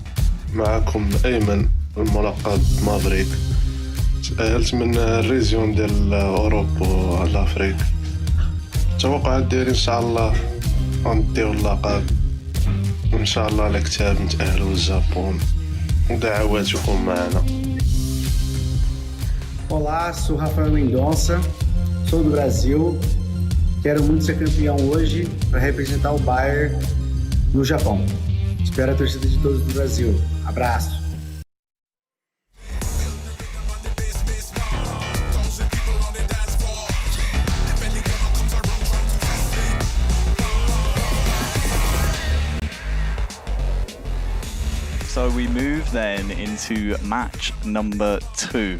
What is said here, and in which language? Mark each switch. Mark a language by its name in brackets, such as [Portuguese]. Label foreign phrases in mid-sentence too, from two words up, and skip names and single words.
[Arabic] معكم أيمن الملقب مافريك. تأهلت من الريزيون ديال أوروبا والأفريق. التوقعات ديالي إن شاء الله غنديو اللقب، وإن شاء الله على كتاب نتأهلوا للجابون، ودعواتكم معنا. [Portuguese] Olá, sou Rafael Mendonça, sou do Brasil, quero muito ser campeão hoje para representar o Bayern no Japão. Espero a torcida de todos do Brasil. Abraço! [English] So we move then into match number 2.